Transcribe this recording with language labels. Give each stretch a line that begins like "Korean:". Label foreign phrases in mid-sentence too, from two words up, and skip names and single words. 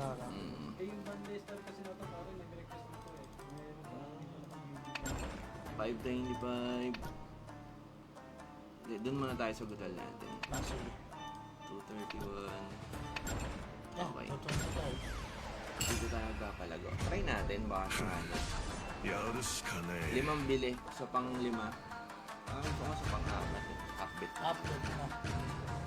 Filipino: Eh, yung bandlister kasi na ito, parang nag-request na ito eh. Meron pa. 525. Doon muna tayo sa gutal natin. Sige. 231. Yan, Okay. tutunod tayo. Dito tayo nagkakalago. Try natin, baka sakali.
Japanese: やるしかねえ
Filipino: Limang bili. Sa pang lima. Gusto ko sa pang apat.
English: Half bit.
Filipino: Upload na.